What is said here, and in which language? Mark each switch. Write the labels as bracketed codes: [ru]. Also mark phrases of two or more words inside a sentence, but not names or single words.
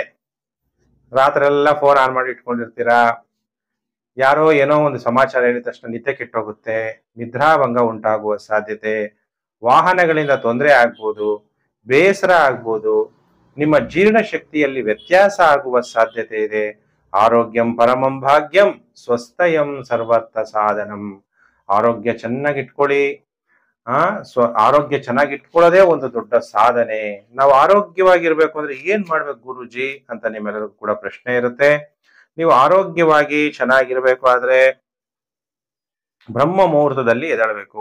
[kn] ರಾತ್ರಿ ಎಲ್ಲ [en] phone on [kn] ಮಾಡಿ ಇಟ್ಕೊಂಡಿರ್ತೀರಾ. ಯಾರೋ ಏನೋ ಒಂದು ಸಮಾಚಾರ ಹೇಳಿದ ತಕ್ಷಣ ನಿದ್ದೆ ಕೆಟ್ಟೋಗುತ್ತೆ, ನಿದ್ರಾಭಂಗ ಉಂಟಾಗುವ ಸಾಧ್ಯತೆ, ವಾಹನಗಳಿಂದ ತೊಂದರೆ ಆಗ್ಬೋದು, ಬೇಸರ ಆಗ್ಬೋದು, ನಿಮ್ಮ ಜೀರ್ಣ ಶಕ್ತಿಯಲ್ಲಿ ವ್ಯತ್ಯಾಸ ಆಗುವ ಸಾಧ್ಯತೆ ಇದೆ. [sa] ಆರೋಗ್ಯಂ ಪರಮಂ ಭಾಗ್ಯಂ ಸ್ವಸ್ಥಯಂ ಸರ್ವರ್ಥ ಸಾಧನಂ. [kn] ಆರೋಗ್ಯ ಚೆನ್ನಾಗಿಟ್ಕೊಳ್ಳಿ. ಆರೋಗ್ಯ ಚೆನ್ನಾಗಿಟ್ಕೊಳ್ಳೋದೇ ಒಂದು ದೊಡ್ಡ ಸಾಧನೆ. ನಾವು ಆರೋಗ್ಯವಾಗಿರ್ಬೇಕು ಅಂದ್ರೆ ಏನ್ ಮಾಡ್ಬೇಕು ಗುರುಜಿ ಅಂತ ನಿಮ್ಮೆಲ್ಲರಿಗೂ ಕೂಡ ಪ್ರಶ್ನೆ ಇರುತ್ತೆ. ನೀವು ಆರೋಗ್ಯವಾಗಿ ಚೆನ್ನಾಗಿರ್ಬೇಕು ಆದ್ರೆ ಬ್ರಹ್ಮ ಮುಹೂರ್ತದಲ್ಲಿ ಎದ್ದೇಳಬೇಕು.